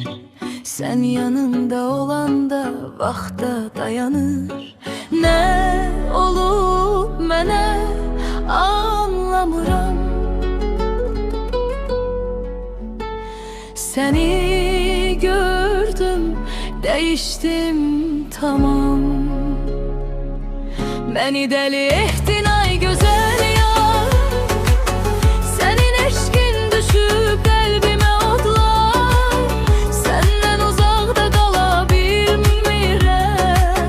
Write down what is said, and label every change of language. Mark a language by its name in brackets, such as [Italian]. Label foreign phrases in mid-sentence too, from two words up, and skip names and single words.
[Azerbaijani] Sən yanımda olanda vaxta dayanır. Nə olub mənə anlamıram. Səni gördüm, [Turkish] değiştim tamam. Beni deli ettin ay güzel yar. Senin eşkin düşüp kalbime odlar. Senden uzakta kalabilmirəm.